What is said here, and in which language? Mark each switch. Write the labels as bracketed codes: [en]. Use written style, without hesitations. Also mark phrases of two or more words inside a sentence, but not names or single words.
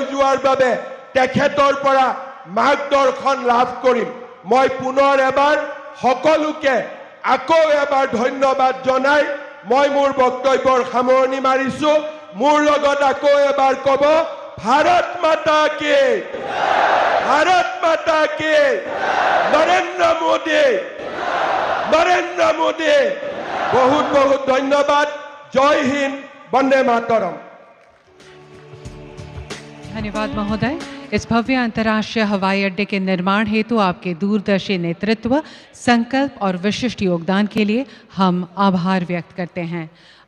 [as] যোৱাৰ বাবে তেখেতৰ পৰা মাৰ্গদৰ্শন লাভ কৰিম মই পুনৰ এবাৰ সকলোকে আকৌ এবাৰ ধন্যবাদ জনাই মই মোৰ বক্তব্যৰ সামৰণি মাৰিছো মোৰ লগত আকৌ এবাৰ ক'ব [hi] भारत माता की [as] নৰেন্দ্ৰ মোদী বহুত বহুত ধন্যবাদ [hi] जय हिन्द [sa] वन्दे मातरम् [hi] धन्यवाद महोदय इस भव्य अंतर्राष्ट्रीय हवाई अड्डे के निर्माण हेतु आपके दूरदर्शी नेतृत्व संकल्प और विशिष्ट योगदान के लिए हम आभार व्यक्त करते हैं।